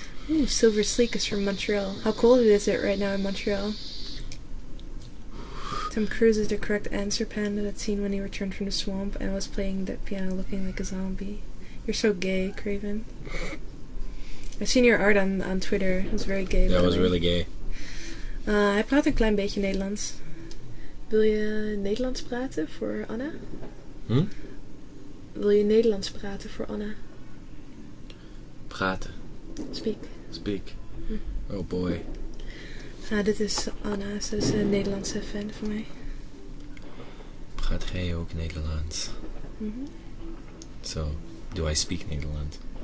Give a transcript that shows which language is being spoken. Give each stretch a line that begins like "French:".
English: Ooh, Silver Sleek is from Montreal. How cold is it right now in Montreal? Tom Cruise is the correct answer, Panda. That scene when he returned from the swamp and was playing the piano looking like a zombie. You're so gay, Craven. I've seen your art on Twitter. It was very gay. That was really gay.
Dutch: Hij praat een klein beetje Nederlands. Wil je Nederlands praten voor Anna? Wil je Nederlands praten voor Anna?
English: Praten. Speak. Oh boy.
Dutch: Dit is Anna. Ze is een Nederlandse fan van mij. Praat jij ook Nederlands?
English: So, do I speak
Dutch: Nederlands?